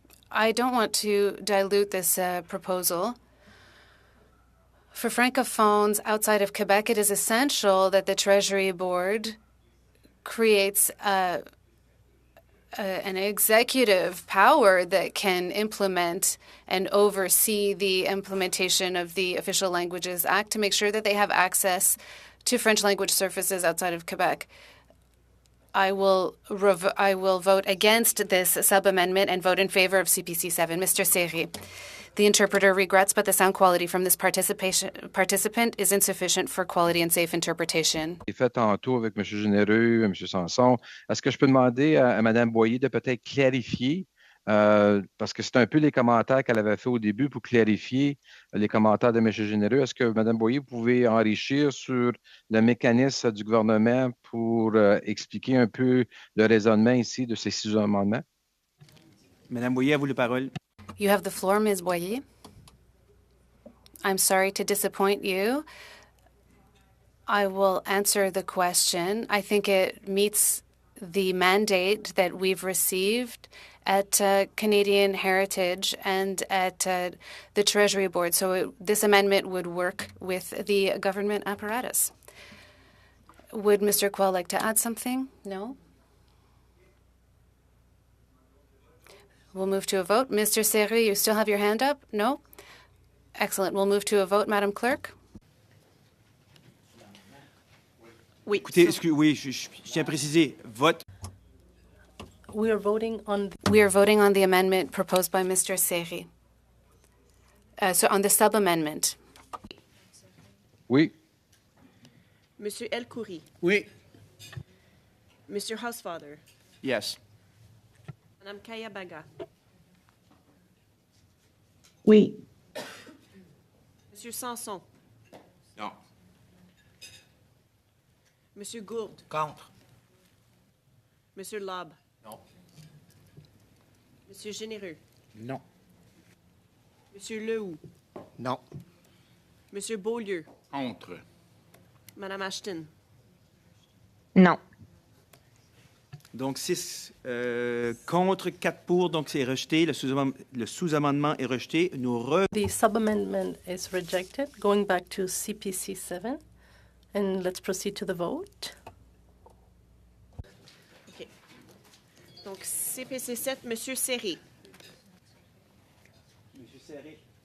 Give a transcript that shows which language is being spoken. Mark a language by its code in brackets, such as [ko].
[en] I don't want to dilute this proposal. For francophones outside of Quebec, it is essential that the Treasury Board creates an executive power that can implement and oversee the implementation of the Official Languages Act to make sure that they have access to French language services outside of Quebec. I will vote against this sub-amendment and vote in favor of CPC 7. Mr. Seri, the interpreter regrets, but the sound quality from this participant is insufficient for quality and safe interpretation. [fr] J'ai fait tantôt avec M. Généreux, M. Sanson. Est-ce que je peux demander à Mme Boyer de peut-être clarifier, parce que c'est un peu les commentaires qu'elle avait fait au début pour clarifier les commentaires de M. Généreux. Est-ce que Mme Boyer, vous pouvez enrichir sur le mécanisme du gouvernement pour expliquer un peu le raisonnement ici de ces 6 amendements? Mme Boyer, à vous la parole. [en] You have the floor, Ms. Boyer. I'm sorry to disappoint you. I will answer the question. I think it meets the mandate that we've received at Canadian Heritage and at the Treasury Board. So this amendment would work with the government apparatus. Would Mr. Quell like to add something? No? We'll move to a vote. Mr. Seri, you still have your hand up? No? Excellent. We'll move to a vote, Madam Clerk. [fr] Oui. Écoutez, je tiens à préciser, vote. [en] We are voting on the amendment proposed by Mr. Seri. So on the sub-amendment. [fr] Oui. Monsieur El Khoury. Oui. [en] Mr. Housefather. Yes. [fr] Madame Kaya Baga. Oui. Monsieur Sanson. Non. Monsieur Gourde. Contre. Monsieur Lobb. Non. Monsieur Généreux. Non. Monsieur Lehoux. Non. Monsieur Beaulieu. Contre. Madame Ashton. Non. Donc, 6 contre, 4 pour, donc c'est rejeté. Le sous-amendement est rejeté. [en] The sub-amendment is rejected. Going back to CPC 7. And let's proceed to the vote. [fr] Donc, CPC 7, Monsieur Serré. Monsieur Serré.